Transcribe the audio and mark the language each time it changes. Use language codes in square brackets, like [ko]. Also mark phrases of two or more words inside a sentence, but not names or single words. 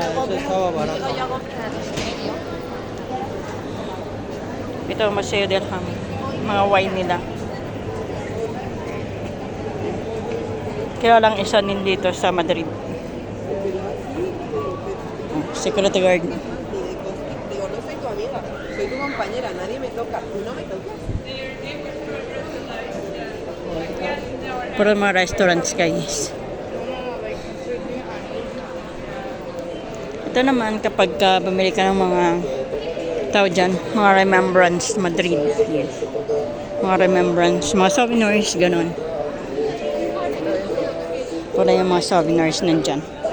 [tl] Ito, Museo del Hamon. Mga wine nila. Kaya lang isa din dito sa Madrid. [en] Security guard. [es] Digo, no soy tu amiga, soy tu compañera, nadie me toca, tú no me tocas. [tl] Puro mga [en] restaurants guys. [tl] Ito naman kapag bumili ka ng mga tao dyan, mga remembrance Madrid. [en] Yes. [tl] Mga remembrance, mga souvenirs, ganun. Puro yung mga souvenirs nandyan.